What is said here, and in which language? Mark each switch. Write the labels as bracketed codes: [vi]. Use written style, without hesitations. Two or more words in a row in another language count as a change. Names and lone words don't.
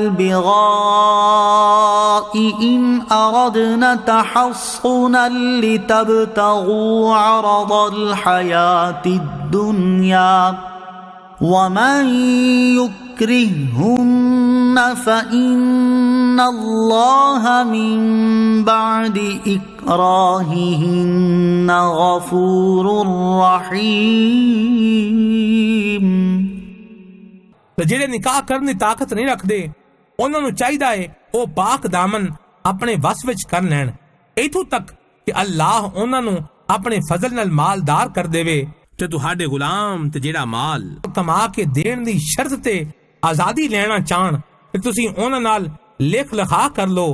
[ar] البغاء إن أردنا تحصنا لتبتغوا عرض الحياة الدنيا ومن يكرههن فإن الله من بعد إكراههن غفور رحيم۔ [pa] ਤੇ ਜਿਹੜੇ ਨਿਕਾਹ ਕਰਨ ਦੀ ਤਾਕਤ ਨਹੀਂ ਰੱਖਦੇ ਉਹਨਾਂ ਨੂੰ ਚਾਹੀਦਾ ਹੈ ਉਹ ਪਾਕ ਦਾਮਨ ਆਪਣੇ ਵਸ ਵਿੱਚ ਕਰ ਲੈਣ, ਇਥੋਂ ਤੱਕ ਕਿ ਅੱਲਾਹ ਉਹਨਾਂ ਨੂੰ ਆਪਣੇ ਫਜ਼ਲ ਨਾਲ ਮਾਲਦਾਰ ਕਰ ਦੇਵੇ। ਤੇ ਤੁਹਾਡੇ ਗੁਲਾਮ ਤੇ ਜਿਹੜਾ ਮਾਲ ਕਮਾ ਕੇ ਦੇਣ ਦੀ ਸ਼ਰਤ ਤੇ ਆਜ਼ਾਦੀ ਲੈਣਾ ਚਾਹਣ ਤੇ ਤੁਸੀਂ ਉਹਨਾਂ ਨਾਲ ਲਿਖ ਲਿਖਾ ਕਰ ਲਓ।